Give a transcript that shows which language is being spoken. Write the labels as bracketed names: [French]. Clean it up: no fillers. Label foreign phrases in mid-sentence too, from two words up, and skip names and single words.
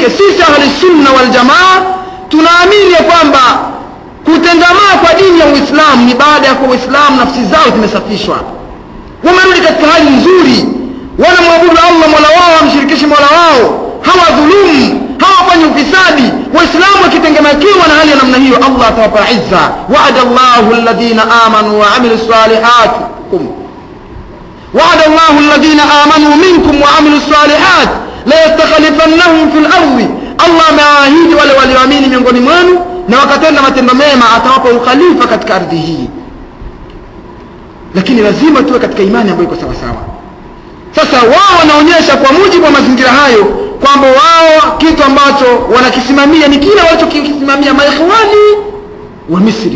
[Swahili] Sisi [Arabic] أهل السنة والجماعة [Swahili] tunaamini kwamba kutengamaa kwa dini ya Uislamu ni baada ya kwa Uislamu nafsi zao zimesafishwa, wamerudi katika hali nzuri, wanamwabudu Allah Mola wao, wamshirikishi Mola wao, hawadhulumu, hawafanyi ufisadi. Waislamu wakitengamakiwa na hali ya namna hiyo, Allah atawapa izza. [Arabic] وعد الله الذين آمنوا وعملوا الصالحات وعد الله الذين آمنوا منكم وعملوا الصالحات لا يستخلفنهم في الأرض. [Swahili] الله ameahidi wale walioamini miongoni mwenu na wakatenda matendo mema atawapa ukhalifa katika ardhi hii. Lakini lazima tuwe katika imani ambayo iko sawa sawa. Sasa wao wanaonyesha kwa mujibu wa mazingira hayo kwamba wao kitu ambacho wanakisimamia ni kile walichokisimamia maikhwani wa Misri.